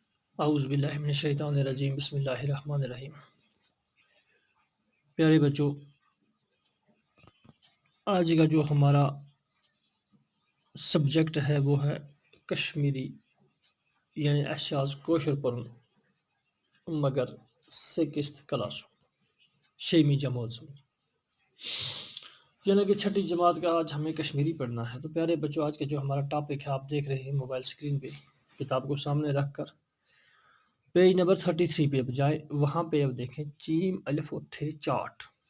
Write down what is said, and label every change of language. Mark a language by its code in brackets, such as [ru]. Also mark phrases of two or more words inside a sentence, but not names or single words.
[ar] اعوذ باللہ من الشیطان الرجیم، بسم اللہ الرحمن الرحیم۔ [ur] پیارے بچوں، آج کا جو ہمارا سبجیکٹ ہے وہ ہے کشمیری، یعنی [ks] اسہِ آز کٲشُر پرُن [ur] مگر [en] sixth class [ur] شیمی جماعت میں، یعنی کہ چھٹی جماعت کا آج ہمیں کشمیری پڑھنا ہے۔ تو پیارے بچوں، آج کا جو ہمارا ٹاپک ہے آپ دیکھ رہے ہیں [en] mobile screen [ur] پہ، کتاب کو سامنے رکھ کر [en] page number [ur] 33 پہ جائیں، وہاں پہ اب دیکھیں چیم الف اٹھے چاٹ۔